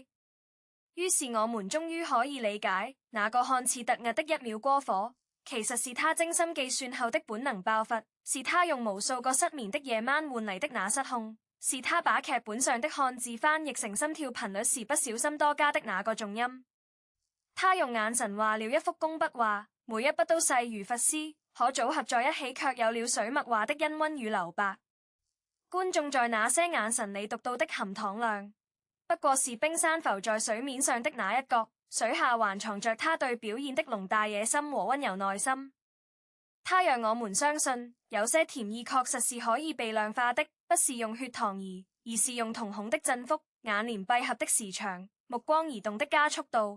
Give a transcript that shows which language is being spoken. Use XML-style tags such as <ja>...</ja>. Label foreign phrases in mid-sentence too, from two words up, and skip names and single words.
<zh>於是我們終於可以理解，那個看似突兀的一秒過火，其實是他精心計算後的本能爆發，是他用無數個失眠的夜晚換嚟的那失控，是他把劇本上的漢字翻譯成心跳頻率時不小心多加的那個重音。他用眼神畫了一幅工筆畫，每一筆都細如髮絲，可組合在一起卻有了水墨畫的氤氳與留白。觀眾在那些眼神裡讀到的含糖量，不過是冰山浮在水面上的那一角，水下還藏着他對表演的濃大野心和溫柔內心。他讓我們相信，有些甜意確實是可以被量化的，不是用血糖儀，而是用瞳孔的振幅、眼簾閉合的時長、目光移動的加速度。</zh>